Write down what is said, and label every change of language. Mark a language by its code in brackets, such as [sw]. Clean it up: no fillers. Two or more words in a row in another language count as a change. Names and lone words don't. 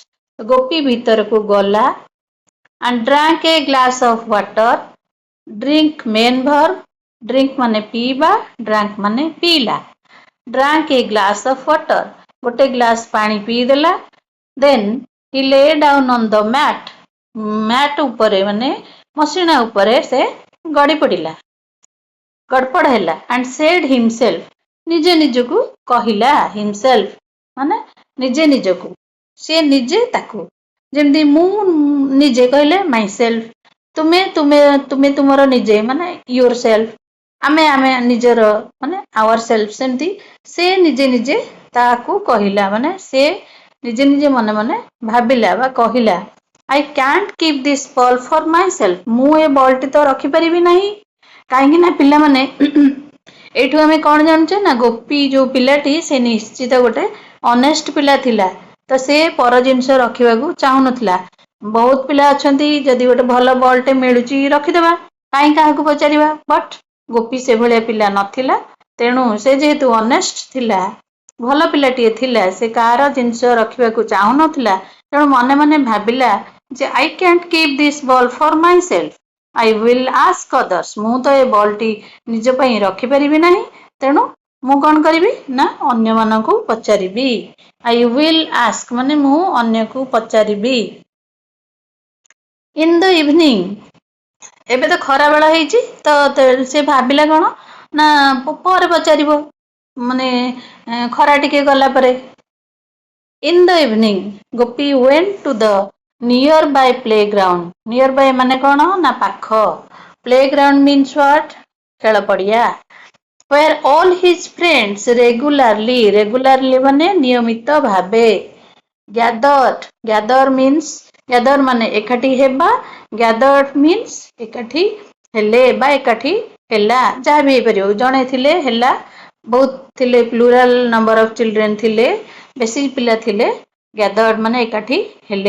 [or] ଗୋପୀ ଭିତରକୁ ଗଲା [en] and drank a glass of water. drink main verb, drink [or] ମାନେ ପିଇବା, [en] drank [or] ମାନେ ପିଇଲା। [en] drank a glass of water. [or] ଗୋଟେ ଗ୍ଲାସ ପାଣି ପିଇଦେଲା। [en] then he lay down on the mat. [or] mat ଉପରେ ମାନେ ମସିଣା ଉପରେ ସେ ଗଡି ପଡିଲା। ଗଡପଡ ହେଲା [en] and said himself. [or] ନିଜେ ନିଜକୁ କହିଲା himself ମାନେ ନିଜେ ନିଜକୁ। ସେ ନିଜେ ତାକୁ ଯେମିତି ମୁଁ ନିଜେ କହିଲେ myself. ତୁମେ ତୁମେ ତୁମେ ତୁମର ନିଜେ ମାନେ yourself. ଆମେ ଆମେ ନିଜର ମାନେ [en] our self [or] ସେମିତି ସେ ନିଜେ ନିଜେ ତାକୁ କହିଲା ମାନେ ସେ ନିଜେ ନିଜେ ମନେ ମନେ ଭାବିଲା ବା କହିଲା [en] I can't keep this ball for myself. [or] ମୁଁ ଏ ବଲଟି ତ ରଖିପାରିବି ନାହିଁ। କାହିଁକି ନା ପିଲାମାନେ ଏଇଠୁ ଆମେ କଣ ଜାଣୁଛେ ନା ଗୋପୀ ଯୋଉ ପିଲାଟି ସେ ନିଶ୍ଚିତ ଗୋଟେ ଅନେଷ୍ଟ ପିଲା ଥିଲା। ତ ସେ ପର ଜିନିଷ ରଖିବାକୁ ଚାହୁଁନଥିଲା। ବହୁତ ପିଲା ଅଛନ୍ତି ଯଦି ଗୋଟେ ଭଲ ବଲଟେ ମିଳୁଛି ରଖିଦେବା କାହିଁ କାହାକୁ ପଚାରିବା। ବଟ୍ ଗୋପୀ ସେଭଳିଆ ପିଲା ନଥିଲା। ତେଣୁ ସେ ଯେହେତୁ ଅନେଷ୍ଟ ଥିଲା ଭଲ ପିଲାଟିଏ ଥିଲା ସେ କାହାର ଜିନିଷ ରଖିବାକୁ ଚାହୁଁନଥିଲା। ତେଣୁ ମନେ ମନେ ଭାବିଲା ଯେ [en] I can't keep this ball for myself. I will ask others. [or] ମୁଁ ତ ଏ ବଲଟି ନିଜ ପାଇଁ ରଖିପାରିବି ନାହିଁ। ତେଣୁ ମୁଁ କଣ କରିବି ନା ଅନ୍ୟମାନଙ୍କୁ ପଚାରିବି। [en] I will ask [or] ମାନେ ମୁଁ ଅନ୍ୟକୁ ପଚାରିବି। [en] in the evening. [or] ଏବେ ତ ଖରା ବେଳ ହେଇଛି ତ ସେ ଭାବିଲା କଣ ନା ପରେ ପଚାରିବ ମାନେ ଖରା ଟିକେ ଗଲା ପରେ। [en] in the evening ଗୋପୀ went to the nearby playground. nearby [or] ମାନେ କଣ ନା ପାଖ। [en] playground means what? [or] ଖେଳ ପଡିଆ। [en] where all his friends regularly [or] ମାନେ ନିୟମିତ ଭାବେ [en] gather means gather [or] ମାନେ ଏକାଠି ହେବା, [en] gathered means [or] ଏକାଠି ହେଲେ ବା ଏକାଠି ହେଲା, ଯାହା ବି ହେଇପାରିବ, ଜଣେ ଥିଲେ ହେଲା, ବହୁତ ଥିଲେ [en] plural number of children [or] ଥିଲେ, ବେଶୀ ପିଲା ଥିଲେ, ଗ୍ୟାଦର୍ଡ ମାନେ ଏକାଠି ହେଲେ।